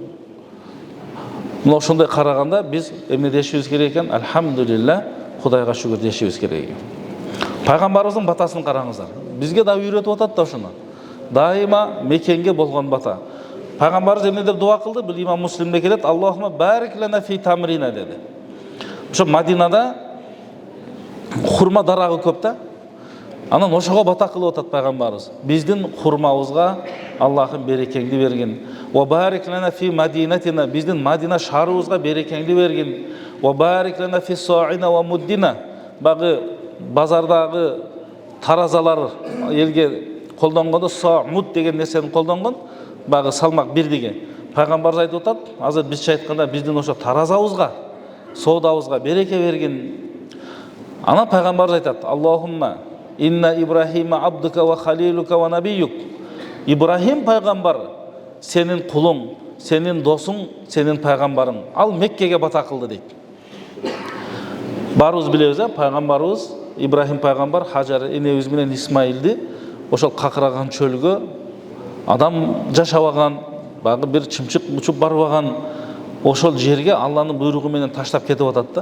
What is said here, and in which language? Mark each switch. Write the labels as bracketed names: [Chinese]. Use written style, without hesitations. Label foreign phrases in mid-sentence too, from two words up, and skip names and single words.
[Kyrgyz] Мына ошондой караганда биз эмне дешибиз керек экен? Альхамдулилля, Кудайга шүгүр дешибиз керек экен. Пайгамбарыбыздын батасын караңыздар. Бизге да үйрөтүп атат да ошону. Дайыма мекенге болгон бата. Пайгамбарыбыз эмне деп дуа кылды? Бул Имам Муслимде келет: [Arabic] "اللهم بارك لنا في تمرنا" деди. [Kyrgyz] Ошо Мадинада хурма дарагы көп да. Анан ошого бата кылып атат пайгамбарыбыз. Биздин хурмабызга Аллахым берекеңди бергин. [Arabic] وبارك لنا في مدينتنا, [Kyrgyz] биздин Мадина шаарыбызга берекеңди бергин. [Arabic] وبارك لنا في صاعنا ومدنا, [Kyrgyz] багы базардагы таразалар элге колдонгондо са-муд деген нерсени колдонгон, багы салмак бирдиги. Пайгамбарыбыз айтып атат, азыр бизче айтканда биздин ошо таразабызга, соодабызга береке бергин. Ана пайгамбарыбыз айтат: [Arabic] "اللهم إن إبراهيم عبدك وخليلك ونبيك." [Kyrgyz] Ибрахим пайгамбар сенин кулуң, сенин досуң, сенин пайгамбарың. Ал Меккеге бата кылды дейт. Барыбыз билебиз, пайгамбарыбыз Ибрахим пайгамбар Хажар энебиз менен Исмаилди ошол какыраган чөлгө, адам жашабаган, багы бир чымчык учуп барбаган ошол жерге Алланын буйругу менен таштап кетип атат да.